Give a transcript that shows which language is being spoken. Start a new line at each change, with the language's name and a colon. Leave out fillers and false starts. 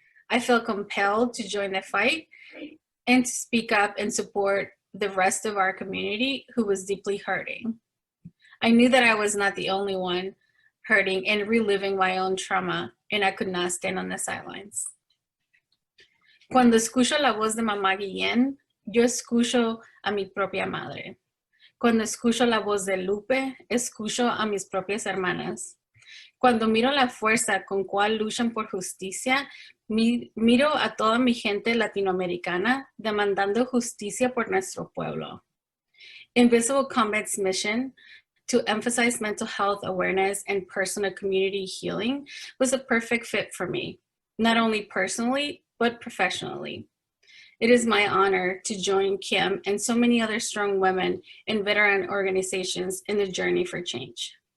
English: I felt compelled to join the fight and to speak up and support the rest of our community who was deeply hurting. I knew that I was not the only one hurting and reliving my own trauma, and I could not stand on the sidelines.
Spanish: Cuando escucho la voz de mamá Guillen, yo escucho a mi propia madre. Cuando escucho la voz de Lupe, escucho a mis propias hermanas. Cuando miro la fuerza con cual luchan por justicia, miro a toda mi gente latinoamericana demandando justicia por nuestro pueblo.
English: Invisible Combat's mission to emphasize mental health awareness and personal community healing was a perfect fit for me, not only personally, but professionally. It is my honor to join Kim and so many other strong women in veteran organizations in the journey for change.